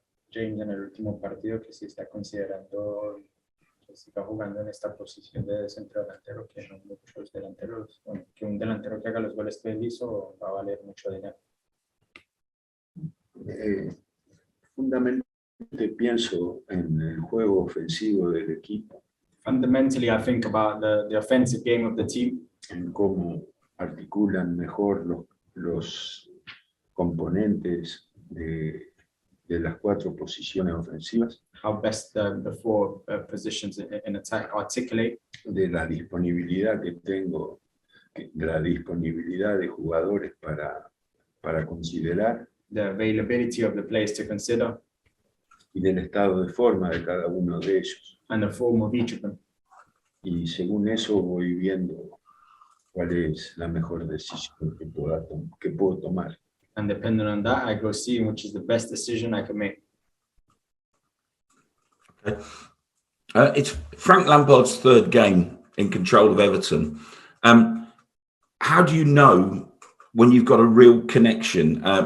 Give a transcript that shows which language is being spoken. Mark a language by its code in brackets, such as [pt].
[es] James en el último partido, que sí está considerando que siga jugando en esta posición de centro delantero, que no muchos delanteros, bueno, que un delantero que haga los goles que él hizo va a valer mucho dinero. Fundamentalmente pienso en el juego ofensivo del equipo, [en] Fundamentally, I think about the offensive game of the team, [es] en cómo articulan mejor los componentes de las 4 posiciones ofensivas, [en] how best the 4 positions in attack articulate, [es] de la disponibilidad que tengo, de la disponibilidad de jugadores para considerar [en] the availability of the players to consider, [es] y del estado de forma de cada uno de ellos. [en] and the form of each of them. [es] Y según eso voy viendo cuál es la mejor decisión que puedo tomar. [en] And depending on that, I go see which is the best decision I can make. Okay. It's Frank Lampard's 3rd game in control of Everton. How do you know when you've got a real connection?